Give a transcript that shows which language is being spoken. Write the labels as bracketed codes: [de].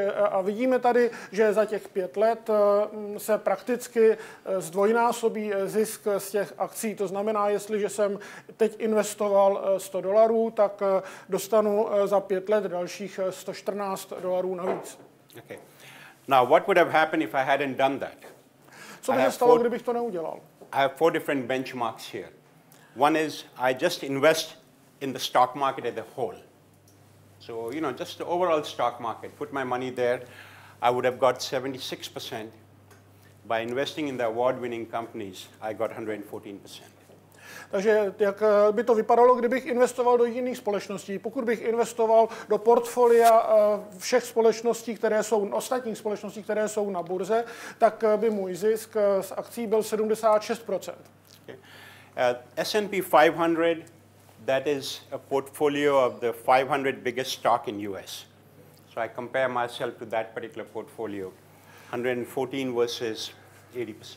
[cs] A vidíme tady, že za těch 5 let se prakticky zdvojnásobí zisk z těch akcí. To znamená, jestliže jsem teď investoval $100, tak dostanu za 5 let dalších $114 navíc. [en] Okay. Now, what would have happened if I hadn't done that? [cs] Co by se stalo, kdybych to neudělal? [en] I have 4 different benchmarks here. One is I just invest in the stock market as a whole. So, just the overall stock market, put my money there, I would have got 76%. By investing in the award-winning companies, I got 114%. [cs] Takže jak by to vypadalo, kdybych investoval do jiných společností? Pokud bych investoval do portfolia všech společností, ostatních společností, které jsou na burze, tak by můj zisk z akcí byl 76%. [en] Okay. S&P 500, that is a portfolio of the 500 biggest stock in US. So I compare myself to that particular portfolio, 114 versus 80%.